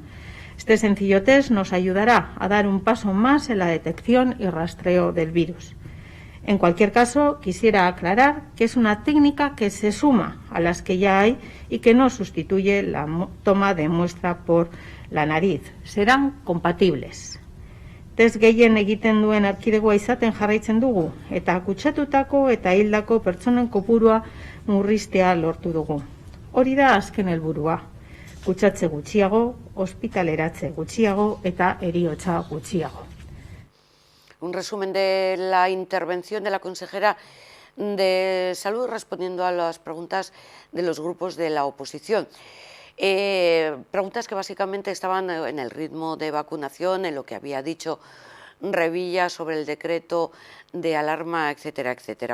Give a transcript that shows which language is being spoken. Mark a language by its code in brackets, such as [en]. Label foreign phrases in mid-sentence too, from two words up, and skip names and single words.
[es] Este sencillo test nos ayudará a dar un paso más en la detección y rastreo del virus. En cualquier caso, quisiera aclarar que es una técnica que se suma a las que ya hay y que no sustituye la toma de muestra por la nariz. Serán compatibles. [eu] Test gehien egiten duen erkidegoa izaten jarraitzen dugu, eta kutsatutako eta hildako pertsonen kopurua murriztea lortu dugu. Hori da azken helburua. Kutsatze gutxiago, ospitaleratze gutxiago eta heriotza gutxiago. [es] Un resumen de la intervención de la consejera de Salud respondiendo a las preguntas de los grupos de la oposición. Preguntas que básicamente estaban en el ritmo de vacunación, en lo que había dicho Revilla sobre el decreto de alarma, etcétera, etcétera.